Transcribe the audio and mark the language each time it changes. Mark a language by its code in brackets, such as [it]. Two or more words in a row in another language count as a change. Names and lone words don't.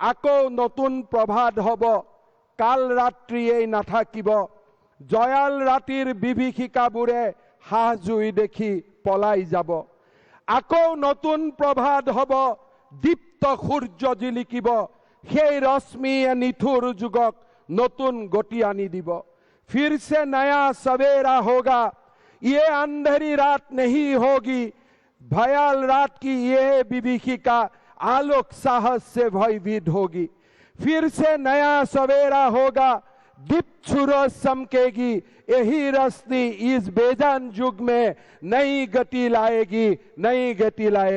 [as] আকৌ নতুন প্ৰভাত হ'ব, কাল ৰাত্ৰিয়েই নাথাকিব, জয়াল ৰাতিৰ বিভীষিকাবোৰে হাঁহ জুই দেখি পলাই যাব। আকৌ নতুন প্ৰভাত হ'ব, দীপ্ত সূৰ্য জিলিকিব, সেই ৰশ্মিয়ে নিঠুৰ যুগক নতুন গতি আনি দিব। [hi] फिर से नया सवेरा होगा, ये अंधेरी रात नहीं होगी, भयाल रात की यह विभीषिका आलोक साहस से भयभीत होगी। फिर से नया सवेरा होगा, दीप्त सूरज चमकेगी, यही रोशनी इस बेजान युग में नई गति लाएगी, नई गति लाएगी।